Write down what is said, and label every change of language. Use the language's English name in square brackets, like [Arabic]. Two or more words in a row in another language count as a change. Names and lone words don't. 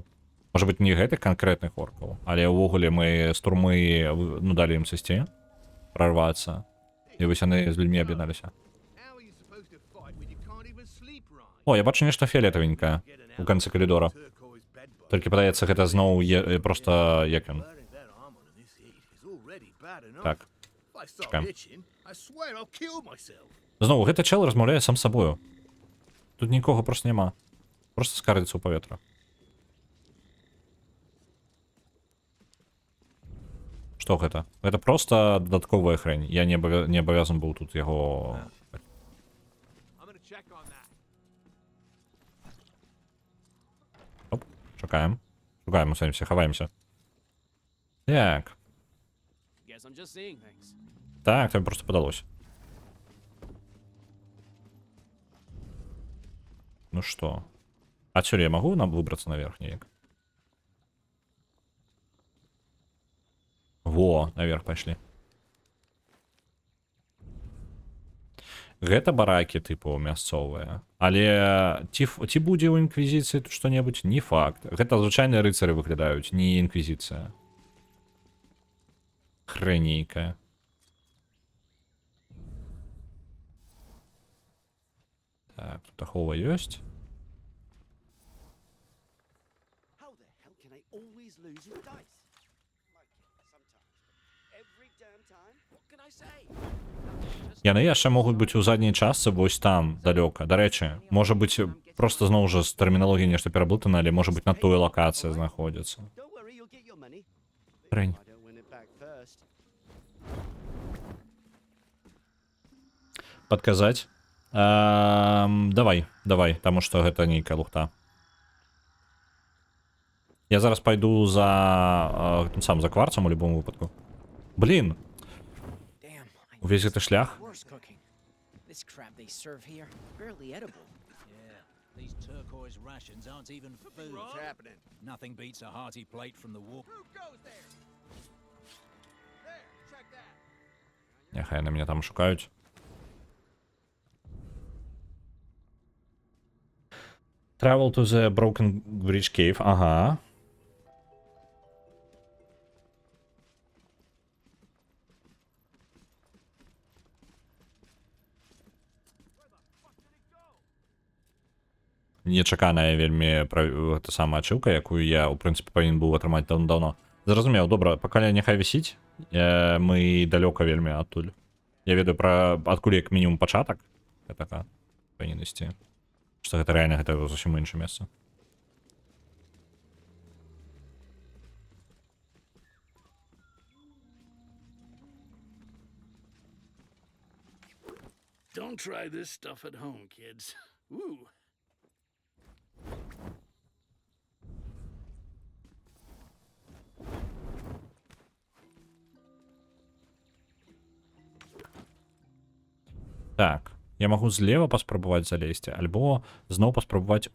[Belarusian] Можа быць, не гэтых канкрэтных оркаў, але ўвогуле мы з турмы, ну, далі ім сысці, прорвацца. І вось яны з людьми аб'ядналіся. О, я бачу нешта фіолетавенькае у канцы калідора. Толькі, падаецца, гэта зноў проста як ён. Так, [English] If I start [Belarusian] чекаємо. [English] itching, I swear I'll kill myself. [Belarusian] Знову, гэта чел розмаўляе сам з сабою. Тут нікого просто нема. Просто скардзіцца ў паветра. Што гэта? Гэта просто дадатковая хрень. Я не абавязан быў тут яго... [English] I'm gonna check on that. [Belarusian] Оп, чакаем. Шукаем, усамся, хаваемся. Так. [English] Guess I'm just seeing things. [Belarusian] Так, тобі просто падалося. Ну што? Адсюль я магу выбрацца наверх неяк? Во, наверх пайшлі. Гэта баракі, тыпу, мясцовыя. Але ці будзе ў інквізіцыі тут што-небудзь? Не факт. Гэта звычайныя рыцары выглядаюць, не інквізіцыя. Хрэнейкая. Так, тут ахова ёсць. [English] How the hell can I always lose in dice? Every damn time? What can I say? [Belarusian] Яны яшчэ могуць быць у задняй частцы вось там, далёка. Дарэчы, можа быць просто зноў жа з тэрміналогіяй нешта пераблытана, але можа быць на той лакацыі знаходзіцца. [English] Don't worry, you'll get your money. [Belarusian] Хрень. [English] I don't win it back first. [Belarusian] Падказаць? Давай, таму што гэта нейкая лухта. Я зараз пайду за сам за кварцам у любом выпадку. Блін, [English] Damn, I [Belarusian] увесь гэты шлях. [English] worse cooking. This crap they serve here, barely edible. Yeah, these turquoise rations aren't even food. What's happening? Nothing beats a hearty plate from the walk. Who goes there? There, check that. [Belarusian] Няхай на мяне там шукаюць. [English] Travel to the Broken Bridge Cave. [Belarusian] Ага. Нечаканая вельмі гэта самая ачыўка, якую я, у прынцыпе, павінен быў атрымаць даўно. Зразумеў, добра, пакаля няхай вісіць. Мы далёка вельмі адтуль. Я ведаю пра адкуль як мінімум пачатак. Гэтага павінен ісці. Што гэта рэальна, гэта зусім іншае месца. [English] Don't try this stuff at home, kids. Ooh. [Belarusian] Так, я магу злева паспрабаваць залезці, альбо зноў паспрабаваць...